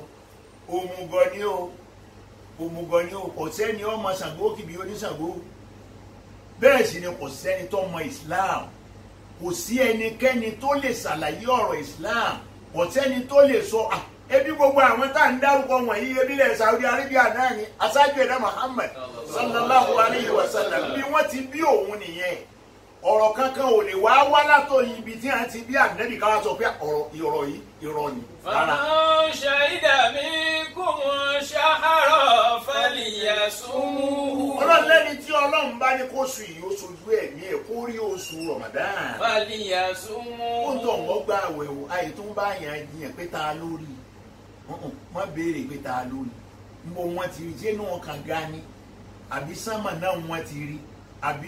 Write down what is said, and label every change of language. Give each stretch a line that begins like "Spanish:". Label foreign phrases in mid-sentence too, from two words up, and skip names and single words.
Yoruba: ni o kò sẹ́ni ọmọ Ṣàngó kìbí oníṣàngó bẹ́ẹ̀ sì ni kò sẹ́ni tó mọ Islam kò sí ẹnikẹ́ni tó lè ṣàlàyé ọ̀rọ̀ Islam kò sẹ́ni tó lè sọ ebi gbogbo àwọn tá à ń dárúkọ wọ̀nyí ebi lẹ̀ Saudi Arabia náà ni aṣáájú ẹ̀dá Muhammad
Arabic: صلى الله عليه وسلم
Yoruba: bí wọ́n ti bí òun nìyẹn ọ̀rọ̀ kankan ò lè wá látọ̀ ibi tí a ti bí ànẹ́bì ká wá sọ pé ọ̀rọ̀ yìí irọ́ ni rárá.
Arabic: فمن شهد منكم الشهر فليصومه
Yoruba: ọlọ́run lẹ́ni tí ọlọ́run bá ní kó sùn yìí ó sojú ẹ̀mí ẹ̀ kó rí oṣù Ramadan.
Arabic: فليصومه
Yoruba: ó ń tọ̀ wọ́n gbà àwẹ̀ o àyè tó ń bá yàn jiyàn pé ta lórí wọ́n béèrè pé ta lórí mo wọ́n ti rí sínú kànga ni àbí sánmà náà wọ́n ti rí àbí